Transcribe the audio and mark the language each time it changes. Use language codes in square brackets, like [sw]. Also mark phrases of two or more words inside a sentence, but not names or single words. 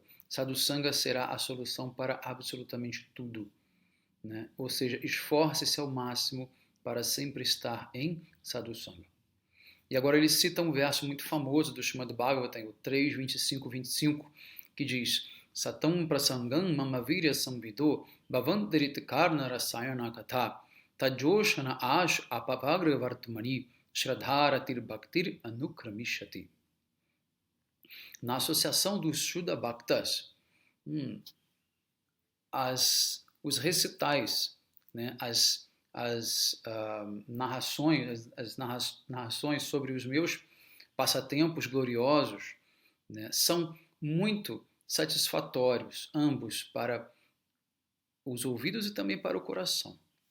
[pt] Sadhusanga será a solução para absolutamente tudo, né? Ou seja, esforce-se ao máximo para sempre estar em sadhusanga. E agora ele cita um verso muito famoso do Srimad Bhagavatam, o 3, 25, 25, que diz [sa] सतां प्रसङ्गान् मम वीर्य संविदो भवन्ति हृत् कर्ण रसायनाः कथाः तज्जोषणाद् आशु अपवर्ग वर्त्मनि श्रद्धा रतिर् भक्तिर् अनुक्रमिष्यति. [pt] Na associação dos [sa] Shuddha Bhaktas, [pt] os recitais, né, as narrações sobre os meus passatempos gloriosos, né, são muito satisfatórios, ambos, para os ouvidos e também para o coração.